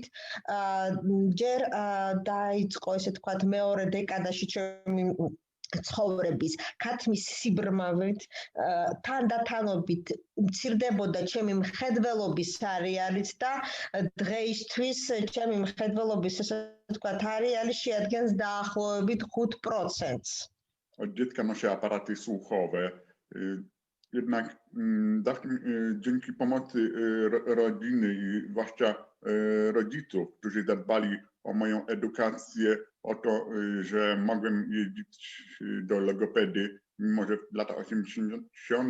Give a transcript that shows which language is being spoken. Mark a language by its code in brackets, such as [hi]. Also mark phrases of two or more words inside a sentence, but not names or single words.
[ka] ჯერ დაიწყო ესე თქვათ მეორე დეკადაში ჩემი ცხოვრების ქათმის სიბრმავით, თანდათანობით მცირდებოდა ჩემი მხედველობის არეალიც და დღეისთვის ჩემი მხედველობის ესე თქვათ არეალი შეადგენს დაახლოებით 5%. [pl] Od dziecka noszę aparaty słuchowe. Jednak dzięki pomocy rodziny i zwłaszcza rodziców, którzy zadbali o moją edukację, o to, że mogłem jeździć do logopedy, mimo że w latach 80.